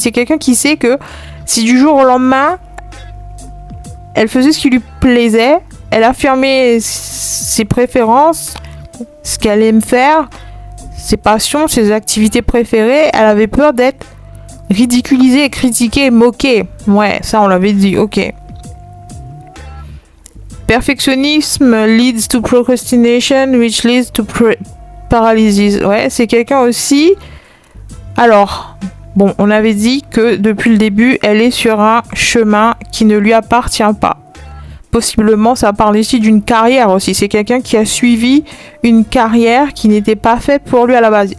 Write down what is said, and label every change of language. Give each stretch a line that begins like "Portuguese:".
French: C'est quelqu'un qui sait que si du jour au lendemain, elle faisait ce qui lui plaisait, elle affirmait ses préférences, ce qu'elle aime faire, ses passions, ses activités préférées, elle avait peur d'être ridiculisée, critiquée, moquée. Ouais, ça on l'avait dit, ok.
English: Perfectionnisme leads to procrastination, which leads to paralysis.
French: Ouais, c'est quelqu'un aussi. Alors, bon, on avait dit que depuis le début, elle est sur un chemin qui ne lui appartient pas. Possiblement, ça parle ici d'une carrière aussi. C'est quelqu'un qui a suivi une carrière qui n'était pas faite pour lui à la base.